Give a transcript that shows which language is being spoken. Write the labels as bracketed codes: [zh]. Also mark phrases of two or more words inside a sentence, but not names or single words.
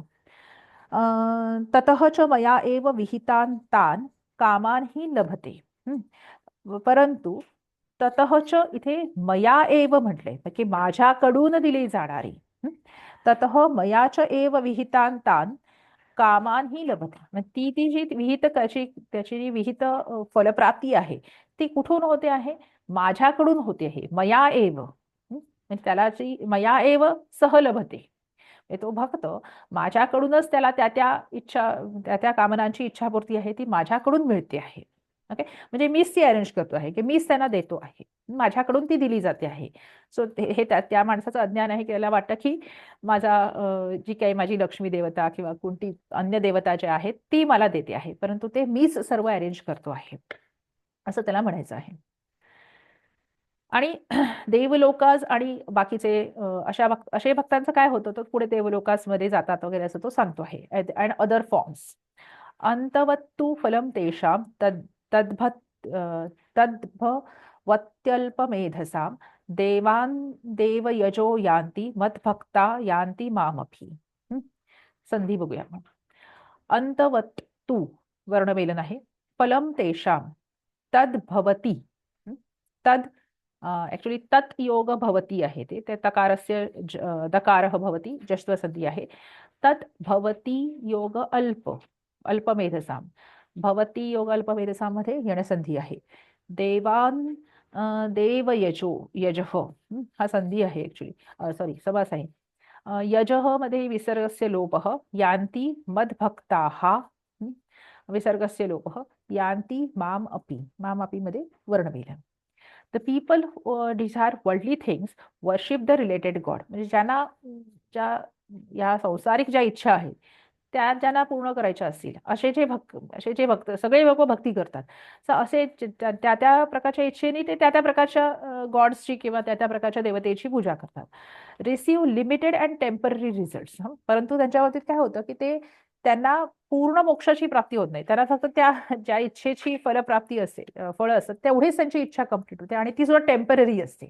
[sa] ततः च मया एव विहितान तान कामान ही लभते. [mr] परंतु [sa] ततः च [mr] इथे [sa] मया एव [mr] म्हटले की माझ्याकडून दिली जाणारी. [sa] ततः मया च एव विहितान तान कामान ही लभते. [mr] ती जी विहित त्याची विहित फलप्राप्ती आहे ती कुठून होते आहे, माझ्याकडून होते आहे. [sa] मया एव [mr] म्हणजे त्याला [sa] मया एव सह लभते. [mr] तो भक्त माझ्याकडूनच त्याला त्या कामनांची इच्छापूर्ती आहे ती माझ्याकडून मिळते आहे. ओके, म्हणजे मीच ती अरेंज करतो आहे की मीच त्यांना देतो आहे, माझ्याकडून ती दिली जाते आहे. सो हे त्या माणसाचं अज्ञान आहे की त्याला वाटतं की जी काही माझी लक्ष्मी देवता किंवा कोणती अन्य देवता ज्या आहेत ती मला देते आहे, परंतु ते मीच सर्व अरेंज करतो आहे असं त्याला म्हणायचं आहे. आणि देवलोकास आणि बाकीचे असे भक्तांचं काय होतं तर पुढे देवलोकासमध्ये जातात वगैरे असं तो सांगतो आहे. [en] and other forms [sa] अंतवत्तु फलम तेषाम तद्भवत्यल्पमेधसाम देवयजो यान्ति मद्भक्ता यान्ति मामपि. [mr] संधी बघूया आपण. अंतवत्तु वर्णमेलन आहे, [sa] फलम तेषाम तद्भवती. [mr] तद ऍक्च्युली तत् योग भवती आहे, ते [sa] तकारस्य दकारः भवती [mr] जश्वसंधी आहे. तत् भवती योग अल्पमेधसाम, भवती योग अल्पमेधसाम मध्ये यणसंधी आहे. देवयजो यजः हा संधी आहे, [en] actually sorry [mr] समास आहे. [sa] यजः मध्ये विसर्गस्य लोपः यान्ति मद्भक्ताः, विसर्गस्य लोपः यान्ति माम अपि मध्ये वर्णमेलन. [en] The people who desire worldly things worship the related God. [mr] म्हणजे ज्यांना या संसारिक ज्या इच्छा आहेत त्या ज्यांना पूर्ण करायच्या असतील असे जे भक्त सगळे लोक भक्ती करतात. असे त्या प्रकारच्या इच्छेने ते त्या प्रकारच्या गॉड्सची किंवा त्या प्रकारच्या देवतेची पूजा करतात. [en] receive limited and temporary results. [mr] परंतु त्यांच्या बाबतीत काय होतं की त्यांना पूर्ण मोक्षाची प्राप्ती होत नाही, त्यांना फक्त त्या ज्या इच्छेची फलप्राप्ती असते फळ असतात तेवढीच त्यांची इच्छा कम्प्लीट होते आणि ती सुद्धा टेम्पररी असते.